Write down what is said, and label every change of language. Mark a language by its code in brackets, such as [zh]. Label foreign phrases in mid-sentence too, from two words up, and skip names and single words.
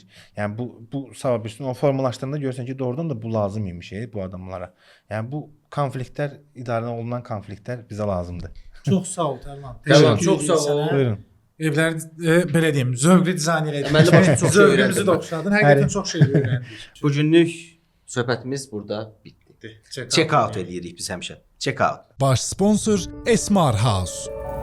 [az] Yəni bu sabah bir o formalaşdıranda görsən ki, doğrudan da bu lazım imiş bu adamlara. Yəni bu konfliktlər, idarə olunan konfliktlər bizə lazımdır. Çox sağ ol Tərlan. Tərlan, çox sağ ol. Buyurun. Evləri belə deyim, zövqlü dizayn elədik. Əməlli başlı çox şey Zövqümüzü öyrəndim. də oxşadın. Həqiqətən çox şey öyrəndik. Bu günlük söhbətimiz burada bitdi. [en] Check out [az] eləyirik biz həmişə. [en] Check out. [az] Baş sponsor Esmar House.